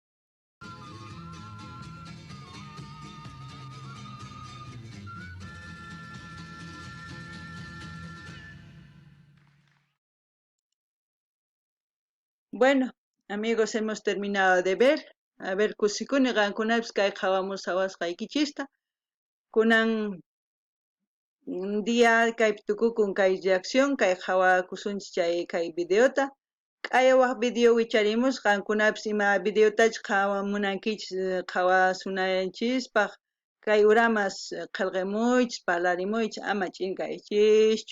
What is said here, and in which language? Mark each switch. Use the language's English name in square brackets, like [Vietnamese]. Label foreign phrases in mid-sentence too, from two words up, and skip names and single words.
[Spanish] Bueno, amigos, hemos terminado de ver. A ver, [Quechua] kusikuni gankunapis kay qhawamus sawasqaykichista. Kunan [Spanish] un día [Quechua] kay tukukun kay reacción kay qhawakusunchis kay videota. K'aywaq video wicharimus qankunapis ima videotachu qhawamunankichis qhawasunanchispaq kay uramas qillqimuychis parlarimuychis ama ch'inkaychischu.